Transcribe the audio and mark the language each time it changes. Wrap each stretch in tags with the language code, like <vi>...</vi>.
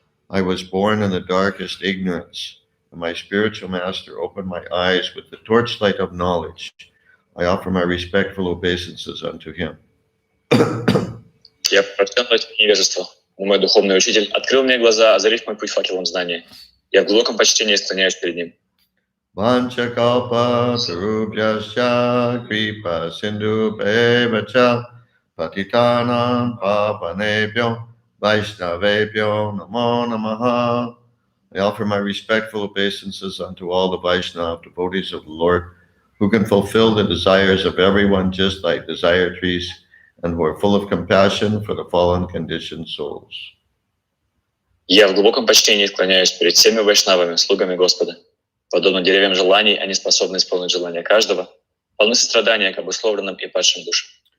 <en>I was born in the darkest ignorance, and my spiritual master opened my eyes with the torchlight of knowledge. I offer my respectful obeisances unto him.</en> <ru>Я прочтен ночь невежества, но мой духовный учитель открыл мне глаза, озарив мой путь факелом знания. Я в глубоком почтении склоняюсь перед ним.</ru> <sa>Vanchakalpa tarubhyascha kripa sindhu bevacha patitanam pavanebhyo vaishnavebhyo namo namaha.</sa> <en>I offer my respectful obeisances unto all the Vaishnava devotees of the Lord, who can fulfill the desires of everyone just like desire trees, and who are full of compassion for the fallen conditioned souls.</en> <ru>Я в глубоком почтении склоняюсь перед всеми вайшнавами, слугами Господа. Подобно деревьям желаний, они способны исполнить желания каждого, полны сострадания к обусловленным и падшим душам.</ru>